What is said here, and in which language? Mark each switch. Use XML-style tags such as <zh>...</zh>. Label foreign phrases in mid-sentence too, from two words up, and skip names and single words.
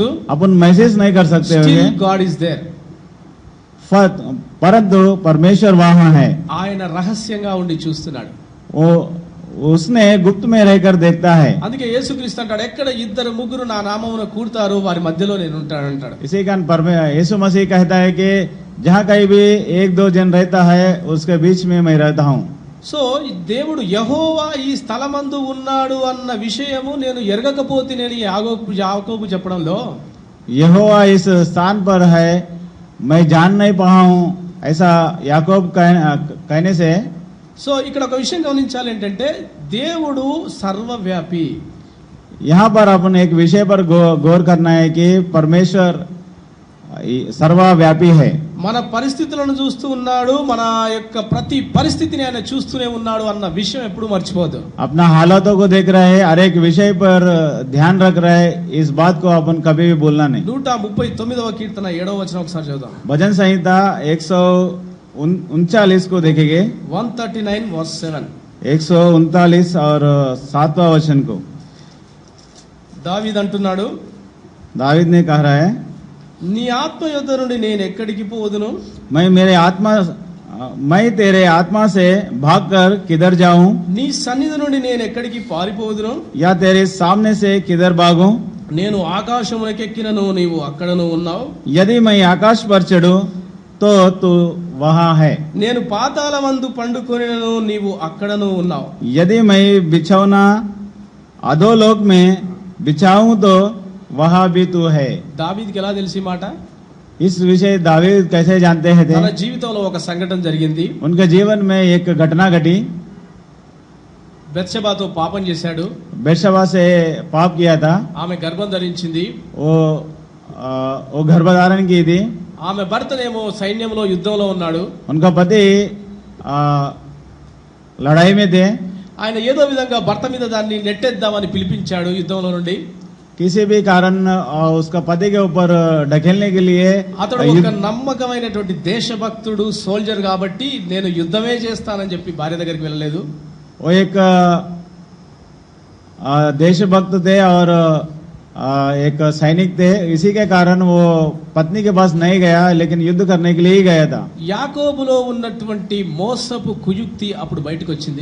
<hi>अपन महसूस नहीं कर सकते స్టిల్ होंगे,</hi> <en>God is there.</en> <hi>परंतु परमेश्वर वहाँ है।</hi> <te>ఆయన రహస్యంగా ఉండి చూస్తున్నాడు.</te> <hi>वो उसने गुप्त में रहकर देखता है।</hi> <te>అందుకే యేసుక్రీస్తు అంటాడు, ఎక్కడ ఇద్దరు ముగ్గురు నా నామమున కూడతారు వారి మధ్యలో నేను ఉంటాను అంటాడు.</te> <hi>इसी कारण यीशु मसीह कहता है कि जहाँ कहीं भी एक दो जन रहता है उसके बीच में मैं रहता हूँ।</hi> <te>సో ఈ దేవుడు యెహోవా ఈ స్థలమందు ఉన్నాడు అన్న విషయము నేను ఎరగకపోతే నేను యాకోబు చెప్పడంలో</te> <hi>यहोवा इस स्थान पर है, मैं जान नहीं पाया हूँ, ऐसा याकूब कहने से।</hi> <te>సో ఇక్కడ ఒక విషయం గమనించాలి ఏంటంటే, దేవుడు సర్వవ్యాపి.</te> <hi>यहाँ पर अपन एक विषय पर गौर करना है कि परमेश्वर सर्वव्यापी है।</hi> <te>మన పరిస్థితులను చూస్తూ ఉన్నాడు, మన యొక్క ప్రతి పరిస్థితిని ఆయన చూస్తూనే ఉన్నాడు అన్న విషయం ఎప్పుడు మర్చిపోదు.</te> <hi>अपना हालातों को देख रहे हैं, हर एक विषय पर ध्यान रख रहे हैं, इस बात को अपन कभी भी बोलना नहीं।</hi> <te>139వ కీర్తన 7వ వచనం ఒకసారి చదువుదాం.</te> <hi>भजन संहिता 139 को देखेंगे,</hi> <te>139 వర్స్ 7.</te> <hi>139 और 7वां वचन को।</hi> <te>దావీదు అంటున్నాడు,</te> <hi>दावीद ने कह रहा है,</hi> <te>నీ ఆత్మ యొద్ద నుండి నేను ఎక్కడికి పోదును,</te> <hi>मैं तेरे आत्मा से भागकर किधर जाऊं,</hi> <te>నీ సన్నిధి నుండి నేను ఎక్కడికి పారిపోదును,</te> <hi>या तेरे सामने से किधर भागूं।</hi> <te>నేను ఆకాశమునకెక్కినను నీవు అక్కడను ఉన్నావు,</te> <hi>यदि मैं आकाश पर चढ़ूं तो तू वहां है,</hi> <te>నేను పాతాళమందు పండుకొనినను నీవు అక్కడను ఉన్నావు.</te> <hi>यदि मैं बिछौना अधोलोक में बिछाऊं तो वहां भी तू है।</hi> <te>దావీదుకి ఎలా తెలిసి మాట?</te> <hi>इस विषय दावीद कैसे जानते हैं थे?</hi> <te>తన జీవితంలో ఒక సంఘటన జరిగింది.</te> <hi>उनके जीवन में एक घटना घटी।</hi> <te>బెత్షెబాతో పాపం చేశాడు,</te> <hi>बेर्शेबा से पाप किया था,</hi> <te>ఆమె గర్భం ధరించింది.</te> <hi>वो गर्भधारण की थी।</hi> <te>ఆమె భర్తనేమో సైన్యంలో యుద్ధంలో ఉన్నాడు.</te> <hi>उनका पति लड़ाई में थे।</hi> <te>ఆయన ఏదో విధంగా భర్త మీద దాన్ని నెట్టేద్దామని పిలిపించాడు యుద్ధంలో నుండి.</te> <hi>किसी भी कारण उसका पति के ऊपर ढकेलने के लिए</hi> <te>అతడు ఒక నమ్మకమైనటువంటి దేశభక్తుడు, సోల్జర్ కాబట్టి నేను యుద్ధమే చేస్తానని చెప్పి భార్య దగ్గరికి వెళ్ళలేదు.</te> <hi>वो एक देशभक्त थे और एक सैनिक थे, इसी के कारण वो पत्नी के पास नहीं गया, लेकिन युद्ध करने के लिए ही गया था।</hi> <te>యాకోబులో ఉన్నటువంటి మోసపు కుయుక్తి అప్పుడు బయటకు వచ్చింది.</te>